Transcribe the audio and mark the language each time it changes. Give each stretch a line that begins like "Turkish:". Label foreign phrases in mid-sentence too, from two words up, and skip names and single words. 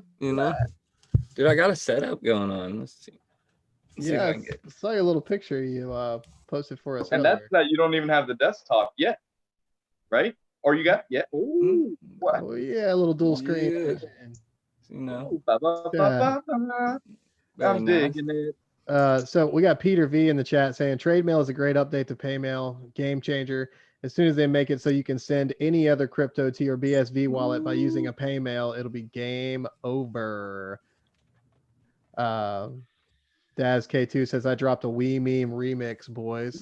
English: You know, dude, I got a setup going on. Let's see. See if Yeah, I can get. I saw your little picture you posted for us and earlier. that's that you don't even have the desktop yet. right? Or you got, yeah. Ooh, what? Oh yeah, a little dual screen. Yeah. And, You know, Ooh, ba, ba, ba, ba, ba. very I'm nice. digging it. so we got Peter V in the chat saying trade mail is a great update to Paymail, game changer. As soon as they make it so you can send any other crypto to your BSV wallet by using a Paymail, it'll be game over. Daz K2 says I dropped a Wii meme remix, boys.